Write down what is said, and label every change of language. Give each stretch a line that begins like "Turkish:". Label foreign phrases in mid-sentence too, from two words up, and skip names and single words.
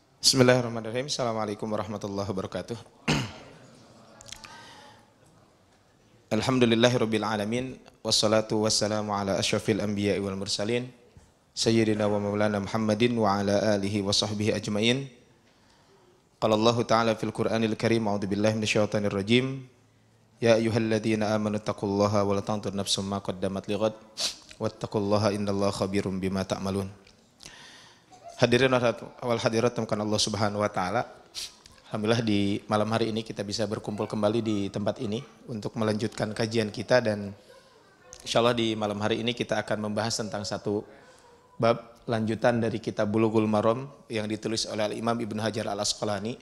Arabic: بسم الله الرحمن الرحيم. السلام عليكم ورحمة الله وبركاته. الحمد لله رب العالمين والصلاة والسلام على أشرف الأنبياء والمرسلين سيدنا ومولانا محمد وعلى آله وصحبه أجمعين. قال الله تعالى في القرآن الكريم، أعوذ بالله من الشيطان الرجيم. يا أيها الذين آمنوا اتقوا الله ولا تنظر نفس ما قدمت لغد واتقوا الله إن الله خبير بما تعملون. حاضرين والحاضرات temukan الله سبحانه وتعالى.
Indonesian: Alhamdulillah di malam hari ini kita bisa berkumpul kembali di tempat ini untuk melanjutkan kajian kita, dan insyaallah di malam hari ini kita akan membahas tentang satu bab lanjutan dari kitab Bulughul Maram yang ditulis oleh Imam Ibnu Hajar Al-Asqalani.